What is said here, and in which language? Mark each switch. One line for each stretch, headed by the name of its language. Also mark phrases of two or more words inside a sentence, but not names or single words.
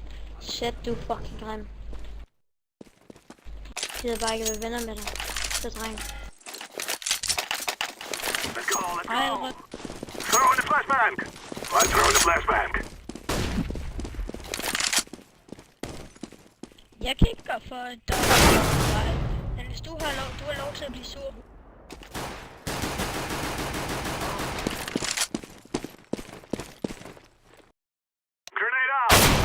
Danish: Shit, du er fucking grim. Jeg gider bare ikke være venner med dig. Så dreng. Ej, hvor...
English: Throw in the flashbang! I'm throwing the flashbang!
Danish: Jeg kan ikke gøre for, at der er fejl. Men hvis du har lov til at blive sur.
English: Grenade out!